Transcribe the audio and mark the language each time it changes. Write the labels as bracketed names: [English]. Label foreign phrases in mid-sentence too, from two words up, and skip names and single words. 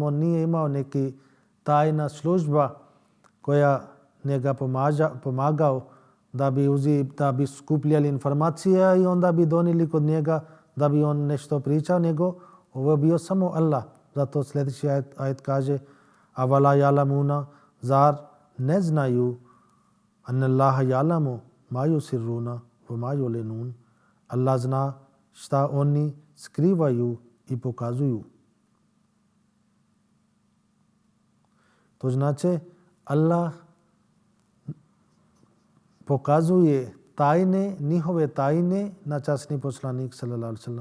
[Bosnian] On nije imao neki tajna služba koja njega pomagao da bi skupljali informacije i onda bi donijeli kod njega da bi on nešto pričao, nego ovo je bio samo Allah. [Arabic] Zato sljedeći ajet kaže أولا يعلمون, [Bosnian] zar ne znaju [Arabic] أن الله يعلم ما يسرون وما يعلنون. [Bosnian] Allah zna šta oni skrivaju i pokazuju. To znači Allah pokazuje tajne, njihove tajne na časni poslanik [Arabic] صلى الله عليه وسلم.